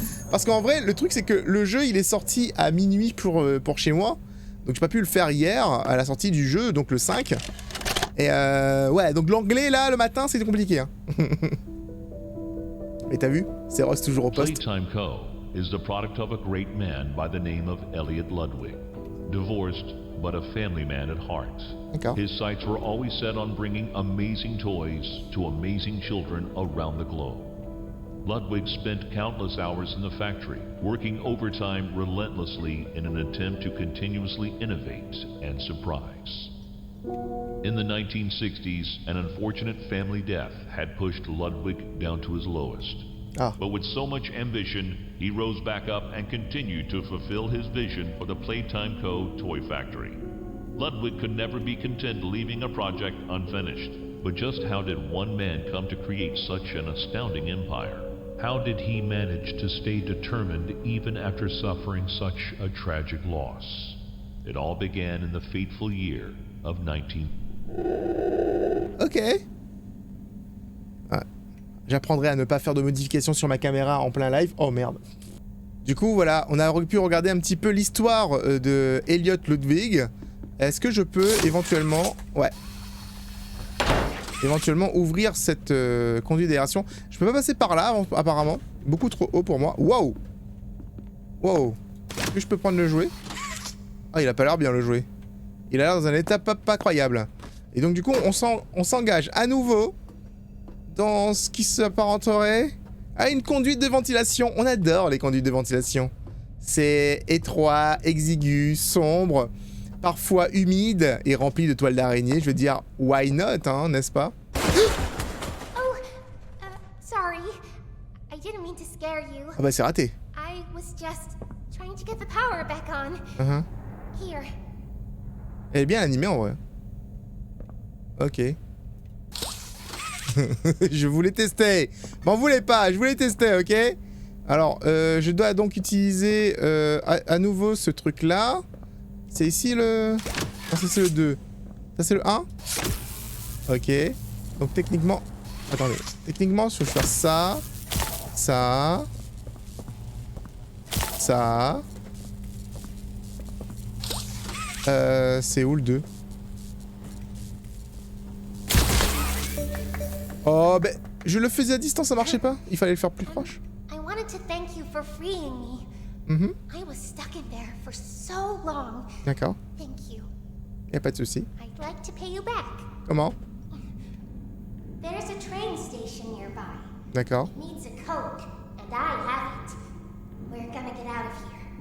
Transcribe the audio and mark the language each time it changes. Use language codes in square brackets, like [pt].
[fr] Parce qu'en vrai, le truc, c'est que le jeu, il est sorti à minuit pour chez moi. Donc j'ai pas pu le faire hier, à la sortie du jeu, donc le 5. Et ouais, donc l'anglais, là, le matin, c'était compliqué. Hein. Mais t'as vu? C'est Ross toujours au poste. [en] Playtime Co. is the product of a great man by the name of Elliot Ludwig. Divorced, but a family man at heart. His sights were always set on bringing amazing toys to amazing children around the globe. Ludwig spent countless hours in the factory, working overtime relentlessly in an attempt to continuously innovate and surprise. In the 1960s, an unfortunate family death had pushed Ludwig down to his lowest. But with so much ambition, he rose back up and continued to fulfill his vision for the Playtime Co. toy factory. Ludwig could never be content leaving a project unfinished. But just how did one man come to create such an astounding empire? How did he manage to stay determined even after suffering such a tragic loss? It all began in the fateful year of 19... [fr] Ok. Ouais. J'apprendrai à ne pas faire de modifications sur ma caméra en plein live. Oh merde. Du coup, voilà, on a pu regarder un petit peu l'histoire de Elliot Ludwig. Est-ce que je peux éventuellement... Ouais. Éventuellement ouvrir cette conduite d'aération. Je peux pas passer par là, apparemment. Beaucoup trop haut pour moi. Waouh. Waouh. Est-ce que je peux prendre le jouet? Ah, il a pas l'air bien, le jouet. Il a l'air dans un état pas croyable. Et donc, du coup, on s'engage à nouveau dans ce qui s'apparenterait à une conduite de ventilation. On adore les conduites de ventilation. C'est étroit, exigu, sombre, parfois humide et rempli de toiles d'araignée. Je veux dire, [en] why not, [fr] hein, n'est-ce pas? [en] Oh, sorry. I didn't mean to scare you. [fr] Ah bah c'est raté. [en] I was just trying to get the power back on. Here. [fr] Elle est bien animée en vrai. Ok. Je voulais tester. M'en voulez pas, je voulais tester, ok? Alors, je dois donc utiliser à nouveau ce truc-là. C'est ici le... Non, ça c'est le 2. Ça c'est le 1. Ok. Donc techniquement... Attendez. Techniquement, je vais faire ça. Ça. Ça. C'est où le 2? Oh, ben... Je le faisais à distance, ça marchait pas. Il fallait le faire plus proche. [en] I wanted to thank you for freeing me. I was stuck in there for so long. [fr] D'accord. [en] Thank you. [fr] Y'a pas de souci. [en] I'd like to pay you back. [fr] Comment? [en] There's a train station nearby. [fr] D'accord. [en] It needs a code, and I have it. We're gonna get out of here.